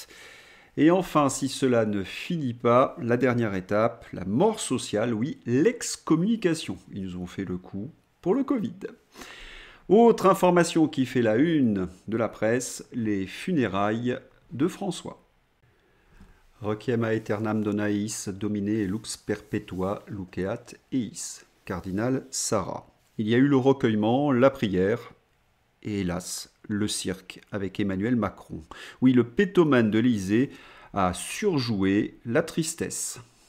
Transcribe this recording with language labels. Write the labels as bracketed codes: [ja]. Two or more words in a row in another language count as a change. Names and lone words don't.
[fr] Et enfin, si cela ne finit pas, la dernière étape, la mort sociale, oui, l'excommunication. Ils nous ont fait le coup pour le Covid. Autre information qui fait la une de la presse, les funérailles de François. [la] Requiem aeternam dona eis, Domine lux perpetua luceat eis. [fr] Cardinal Sarah. Il y a eu le recueillement, la prière et hélas, le cirque avec Emmanuel Macron. Oui, le pétomane de l'Élysée a surjoué la tristesse.